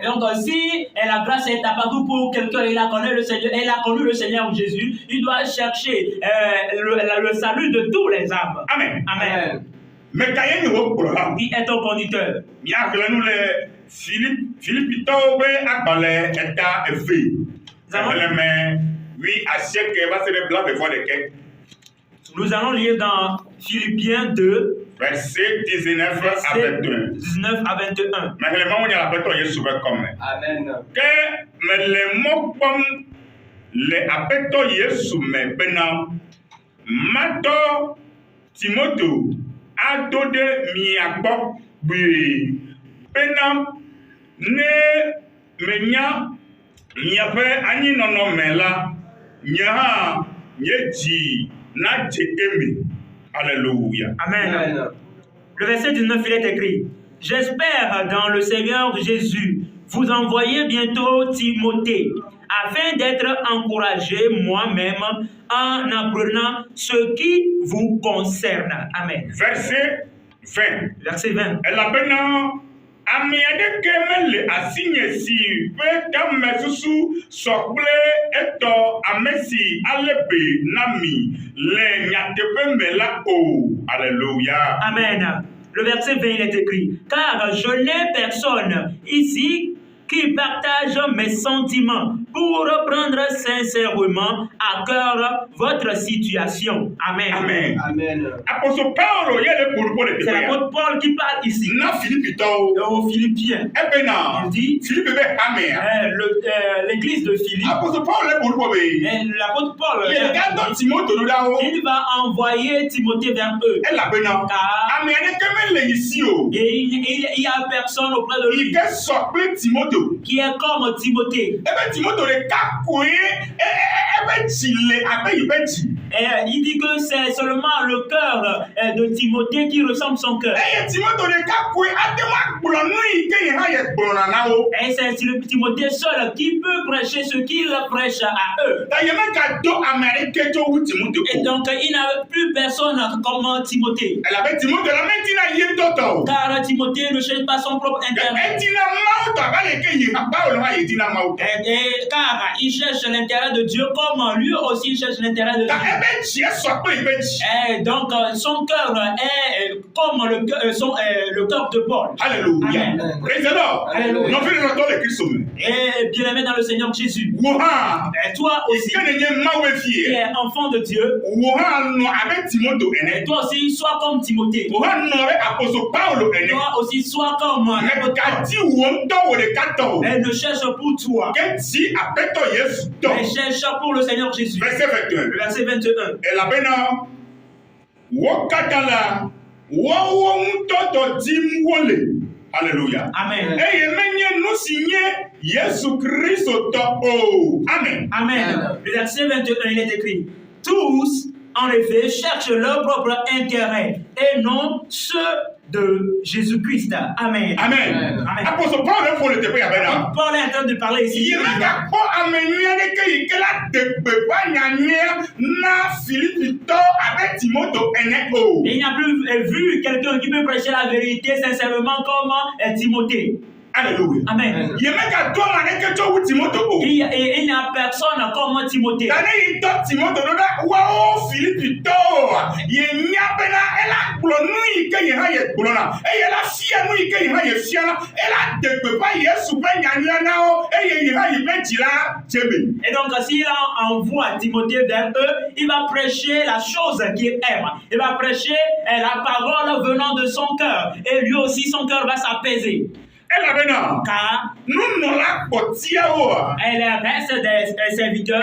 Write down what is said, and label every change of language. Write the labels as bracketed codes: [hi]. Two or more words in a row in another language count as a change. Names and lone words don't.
[fr] Donc si la grâce est apparue pour quelqu'un, il a connu le Seigneur Jésus, il doit chercher le salut de tous les âmes. Amen. Amen. [ee] Mais ka ye nye wo kplɔla. [fr] Qui est ton conducteur? [ee] Míaxlẽ nu le Filipitɔwo ƒe agbalẽ eta eve. Xexlẽme 8 va se ɖe 21. [fr] Nous allons lire dans Philippiens 2, Verset 19 à versets 21. 19 à 21. [ee] Mexlẽme wo nye aƒetɔ Yesu ƒe kɔme. Amen. Ke mele mɔ kpɔm le aƒetɔ Yesu me bena matɔ Timoto ado ɖe mia gbɔ gbii bena ne menya miaƒe anyinɔnɔ me la, nye hã nye dzi nadze eme. Alléluia. Amen. [fr] Le verset 19, il est écrit: J'espère dans le Seigneur Jésus vous envoyer bientôt Timothée, afin d'être encouragé moi-même en apprenant ce qui vous concerne. Amen. Verset 20. Verset 20. [ee] Elabena Ami aɖeke mele asinye si ƒe tamesusu sɔ kple etɔ ame si ale be na mi le nyateƒe me la o. Alléluia. Amen. [fr] Le verset 20 il est écrit, car je n'ai personne ici qui partage mes sentiments pour reprendre sincèrement à cœur votre situation. Amen. Amen. Amen. [ee] Apôtre Paulo yele [fr] pour le C'est l'apôtre Paul qui parle ici. [ee] na Philippito [fr] Aux Philippiens. [ee] ebena [fr] Il dit, [ee] Philippe be hamea. [fr] l'église de Philippe, [ee] Apôtre Paulo le pour be. [fr] l'apôtre Paul, [ee] Il gado Timothée no dawo. [fr] il va envoyer Timothée vers eux. [ee] Ela bena. [fr] Car [ee] Ami aɖeke mele ici o. [fr] et il y a personne auprès de lui [ee] Ike sɔ kple Timothée. [fr] qui est comme Timothée. [ee] Ebe Timothée ɖeka koe ebe dzi le abe yi be dzi. [fr] Et il dit que c'est seulement le cœur de Timothée qui ressemble son cœur. [ee] Eye Timothée ɖeka koe ate ma gblɔ nu yi ke yi hã ye gblɔna na wo. [fr] Et c'est Timothée seul qui peut prêcher ce qu'il prêche à eux. [ee] Ta ye megado ame aɖeke tso wu Timothée [fr] Et [ee] o. [fr] donc, il n'a plus personne comme Timothée. [ee] Elabe Timothée la metina ye tɔtɔ o. [fr] Car Timothée ne cherche pas son propre intérêt. [ee] Etina Mawu tɔ abe le ke yi Paulo hã yetina Mawu tɔ. [fr] Car il cherche l'intérêt de Dieu comme lui aussi cherche l'intérêt de Dieu. [ee] Ta ebe dzi esɔ kple yi be dzi. [fr] Et donc, son cœur est comme le cœur de Paul. Alléluia. Amen. [en] Praise the Lord. [fr] Alléluia. [ee] Nɔvi le nɔtɔ le Kristo me. [fr] Et bien aimé dans le Seigneur Jésus. [ee] Wo hã [fr] Et toi aussi, [ee] ke ne nye Mawu [fr] qui [ee] efie. [fr] es enfant de Dieu, [ee] Wo hã nɔ abe Timothée [fr] et [ee] ene. [fr] toi aussi, sois comme Timothée. [ee] Wo hã nɔ abe apostole Paulo ene. [fr] Toi aussi, sois comme l'apôtre Paul. [ee] Megadi wo ŋutɔ wo ɖeka tɔ o. [fr] Elle ne cherche pour toi, [ee] Ke dzi aƒetɔ Yesu tɔ. [fr] elle cherche pour le Seigneur Jésus. Verset 21. Le verset 21. [ee] Elabena wo katã la woawo ŋutɔ dɔ dim wole. Alléluia. Amen. Eye menye nu si nye Yesu Kristo tɔ o. Amen. Amen. [fr] Le verset 21, il est écrit, tous, en effet, cherchent leur propre intérêt et non ceux de Jésus-Christ. Amen. Amen. Amen. [ee] Apôtre Paul fɔ le teƒe yabena. [fr] Paul est en train de parler ici. [ee] Yi megakpɔ ame nyui aɖeke yi ke la de gbeƒã nyanyuia na Filipitɔ abe Timothée ene o. [fr] Et il n'y a plus vu quelqu'un qui peut prêcher la vérité sincèrement comme Timothée. Alléluia. Amen. [ee] Yi megado ame aɖeke tso wu Timothée o. [fr] Il n'y a personne comme Timothée. [ee] Tane yi tɔ Timothée ɖo ɖa woawo Filipitɔwoa ye nya bena ela gblɔ nu yi ke yi hã ye gblɔna eye ela fia nu yi ke yi hã ye fiana ela de gbeƒã Yesu ƒe nyanyua na wo eye yi hã yi ƒe dzi la dzebe. [fr] Et donc, s'il envoie Timothée vers eux, il va prêcher la chose qu'il aime. Il va prêcher la parole venant de son cœur. Et lui aussi, son cœur va s'apaiser. [ee] Elabena [fr] Car [ee] nunɔla kpɔtiawoa [fr] elle reste des serviteurs.